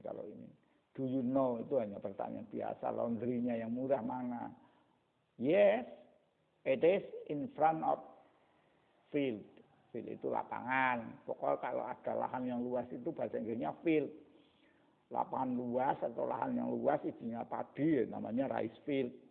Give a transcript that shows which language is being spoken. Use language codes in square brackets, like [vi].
[id] Kalau ini [en] do you know [id] itu hanya pertanyaan biasa. Laundrynya yang murah mana? [en] Yes, it is in front of field. [id] Field itu lapangan. Pokoknya kalau ada lahan yang luas itu bahasa Inggrisnya field. Lapangan luas atau lahan yang luas isinya padi ya, namanya rice field.